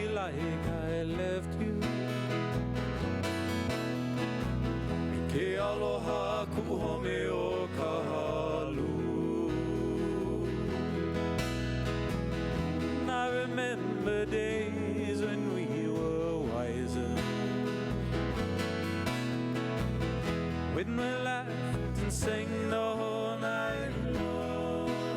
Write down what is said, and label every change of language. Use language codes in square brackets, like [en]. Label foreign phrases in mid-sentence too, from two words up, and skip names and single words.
[en] like I left you. [haw] Ke aloha kuhome o ka halu. [en] And I remember days when we were wiser, when we laughed and sang the whole night long.